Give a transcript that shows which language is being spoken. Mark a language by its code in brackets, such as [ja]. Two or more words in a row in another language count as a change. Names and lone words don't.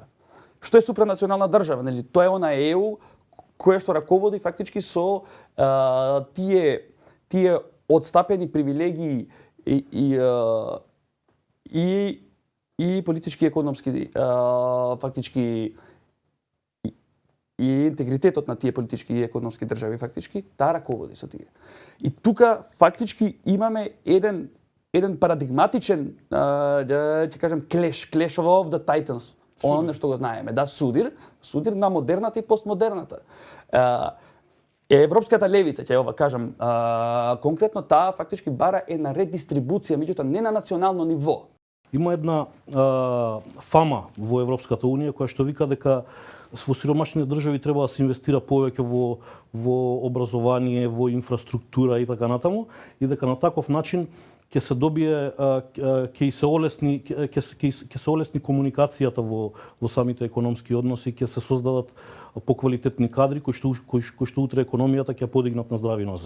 [mk] Што е супранационална држава? Нели, тоа е она ЕУ која што раководи фактички со тие одстапени привилегии и политички и економски фактички и интегритетот на тие политички и економски држави фактички, таа раководи со тие. И тука фактички имаме еден парадигматичен, ќе кажем, [en] clash of the titans. [mk] Оно што го знаеме, судир на модерната и постмодерната. Европската левица, ќе ова кажам, конкретно таа фактички бара една редистрибуција, меѓутоа не на национално ниво. Има една фама во Европската унија која што вика дека во сиромашните држави треба да се инвестира повеќе во образование, во инфраструктура и така натаму, и дека на таков начин ќе се добие, ќе се олесни комуникацијата во самите економски односи, ќе се создадат поквалитетни кадри кои што утре економијата ќе подигнат на здрави нозе.